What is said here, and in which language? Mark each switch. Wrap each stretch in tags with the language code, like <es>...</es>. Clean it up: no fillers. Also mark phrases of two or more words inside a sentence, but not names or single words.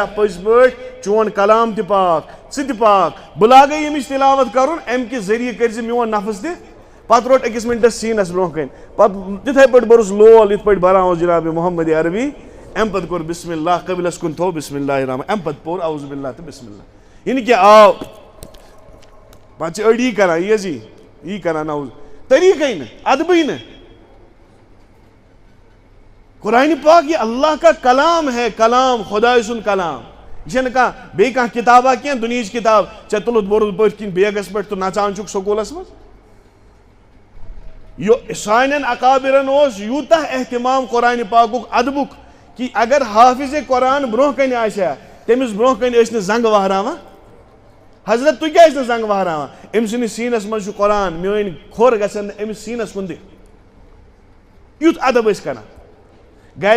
<ks>پٔزۍ پٲٹھۍ چون کلام تہِ پاک ژٕ تہِ پاک بہٕ لاگے ییٚمِچ تلاوت کرُن امہِ کہِ ذٔریعہٕ کٔرۍ زِ میون نفس تہِ پتہٕ روٹ أکِس مِنٹس سیٖنس برونٛہہ کَنۍ پتہٕ تِتھے پٲٹھۍ بوٚرُس لول یِتھ پٲٹھۍ بران اوس جناب محمد عربی امہِ پتہٕ کوٚر</ks> <ar>بسم اللہ</ar> <ks>قبلس کُن تھوٚو</ks> <ar>بسم اللہ الرحمٰن</ar> <ks>امہِ پتہٕ پوٚر</ks> <ar>اعوذ باللہ</ar> <ks>تہٕ</ks> <ar>بسم اللہ</ar> <ks>یہِ نہٕ کینٛہہ آو پتہٕ چھِ أڑۍ یی کران یی کران نعوذ طریٖقے نہٕ ادبٕے نہٕ</ks> <ur>قرآن پاک یہ اللہ کا کلام ہے</ur> <ks>کلام خدا سن کلام یہ بیٚیہِ کانٛہہ کتابا کینٛہہ دُنہِچ کتاب ژےٚ تُلُتھ بوٚرُتھ پٔتھۍ کِنۍ بیگس پٮ۪ٹھ تہٕ نژان چھُکھ سکوٗلس منٛز سانٮ۪ن اکابرن اوس یوٗتاہ احتمام قرآن پاکُک ادبُک کہ اگر حافظ قرآن برونٛہہ کنہِ آسہِ ہا تٔمِس برونٛہہ کنہِ ٲسۍ نہٕ زنٛگہٕ وہراوان حضرت تُہۍ کیٛازِ نہٕ زنٛگہٕ وہراوان أمۍ سٕنٛدِس سیٖنس منٛز چھُ قرآن میٲنۍ کھۄر گژھن نہٕ أمِس سیٖنس کُن دِتھ یُتھ ادب ٲسۍ کران گھر</ks>